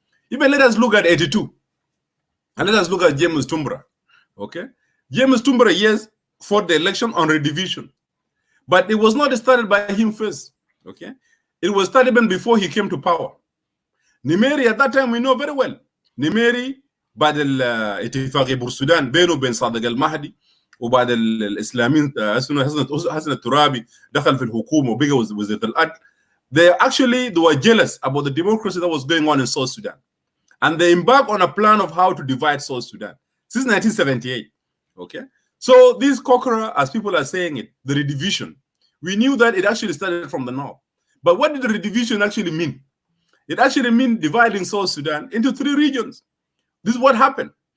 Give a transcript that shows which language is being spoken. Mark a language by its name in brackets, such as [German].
[English] Even let us look at 82. And let us look at James Tumbra. Okay? James Tumbra, yes, fought the election on redivision. But it was not started by him first. Okay? It was started even before he came to power. Nimeri at that time we know very well. [Arabic] Nimeri بعد الاتفاقية بالسودان بينه وبين صادق المهدي وبعد الإسلاميين حسن الترابي دخل في الحكومة وبقى وزير العدل. [English] They were jealous about the democracy that was going on in South Sudan. And they embarked on a plan of how to divide South Sudan since 1978. Okay? So this kokora, as people are saying it, the redivision, we knew that it actually started from the north. But what did the redivision actually mean? It actually meant dividing South Sudan into 3 regions. This is what happened.